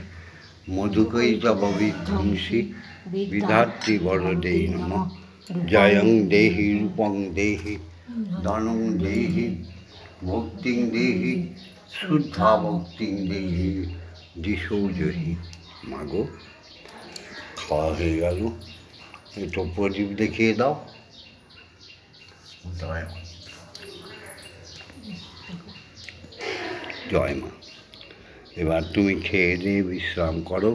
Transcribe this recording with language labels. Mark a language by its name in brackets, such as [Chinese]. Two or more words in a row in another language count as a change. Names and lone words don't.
[Sanskrit] मधुकैतव विध्वंसी विधात्री वरदे नमः। जयं देहि रूपं देहि धनं देहि भक्तिं देहि शुद्धा भक्तिं देहि दिशो जहि। [Bangla] मागो खाওয়া হয়ে গেল। একটু প্রদীপ দেখিয়ে দাও। জয় মা। এবার তুমি খেয়ে দিয়ে বিশ্রাম করো।